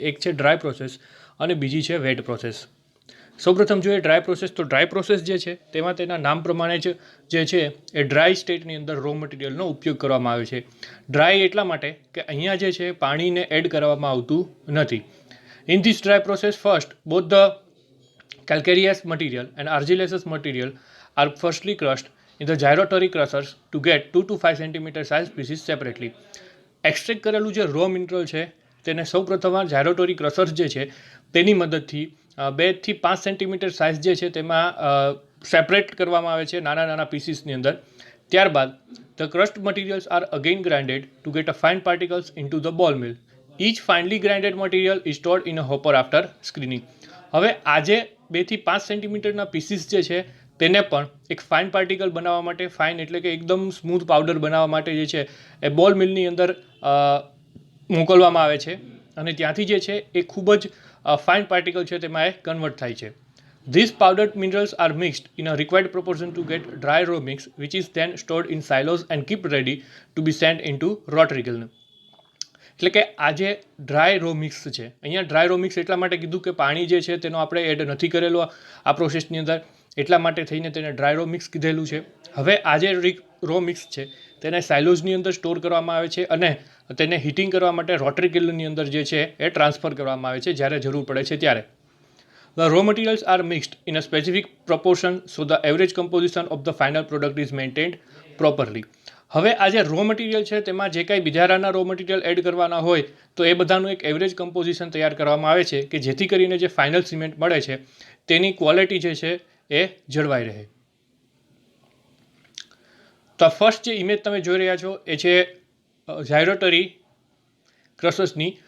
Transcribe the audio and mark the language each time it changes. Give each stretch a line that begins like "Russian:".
Gujarati: એક છે dry process અને બીજી છે વેટ પ્રોસેસ. સૌપ્રથમ જોઈએ ડ્રાય પ્રોસેસ, તો ડ્રાય પ્રોસેસ જે છે તેમાં તેના નામ પ્રમાણે જ જે છે એ ડ્રાય સ્ટેટની અંદર રો મટીરિયલનો ઉપયોગ કરવામાં આવે છે. ડ્રાય એટલા માટે કે અહીંયા જે છે પાણીને એડ કરવામાં આવતું નથી.
English: In this dry process, first both the calcareous material and argillaceous material are firstly crushed in the gyratory crushers to get 2 to 5 cm size pieces separately.
Gujarati: Extract કરેલું જે રો મિનરલ છે તેને સૌપ્રથમ જાયરોટરી ક્રશર્સ જે છે તેની મદદથી 2 થી 5 સેન્ટીમીટર સાઇઝ જે છે તેમાં સેપરેટ કરવામાં આવે છે નાના નાના પીસીસની અંદર. ત્યારબાદ
English: The crushed materials are again grinded to get a fine particles into the ball mill. Each finely grinded material is stored in a hopper after screening.
Gujarati: હવે આજે 2 થી 5 સેન્ટીમીટરના પીસીસ જે છે તેને પણ એક ફાઇન પાર્ટિકલ બનાવવા માટે, ફાઇન એટલે કે એકદમ સ્મૂથ પાવડર બનાવવા માટે જે છે એ બોલ મિલની અંદર મોકલવામાં આવે છે અને ત્યાંથી જે છે એ ખૂબ જ ફાઇન પાર્ટિકલ છે તેમાં એ કન્વર્ટ થાય છે.
English: These powdered minerals are mixed in a required proportion to get dry raw mix, which is then stored in silos and kept ready to be sent into rotary kiln.
Gujarati: એટલે કે આ જે dry row mix છે, અહીંયા dry row mix એટલા માટે કીધું કે પાણી જે છે તેનો આપણે એડ નથી કરેલો આ પ્રોસેસની અંદર, એટલા માટે થઈને તેને ડ્રાય રો મિક્સ કીધેલું છે. હવે આ જે રો મિક્સ છે તેને સાયલોઝની અંદર સ્ટોર કરવામાં આવે છે અને તેને હીટિંગ કરવા માટે રોટરી કિલ્નની અંદર જે છે એ ટ્રાન્સફર કરવામાં આવે છે જ્યારે જરૂર પડે છે ત્યારે.
English: The raw materials are mixed in a specific proportion so the average composition of the final product is maintained properly.
Gujarati: હવે આ જે રો મટીરિયલ છે તેમાં જે કાંઈ બિજારાના રો મટીરિયલ એડ કરવાના હોય તો એ બધાનું એક એવરેજ કમ્પોઝિશન તૈયાર કરવામાં આવે છે કે જેથી કરીને જે ફાઇનલ સિમેન્ટ મળે છે તેની ક્વોલિટી જે છે એ જળવાઈ રહે. તો ફર્સ્ટ જે ઇમેજ તમે જોઈ રહ્યા છો એ છે જાયરોટરી ક્રશર્સની.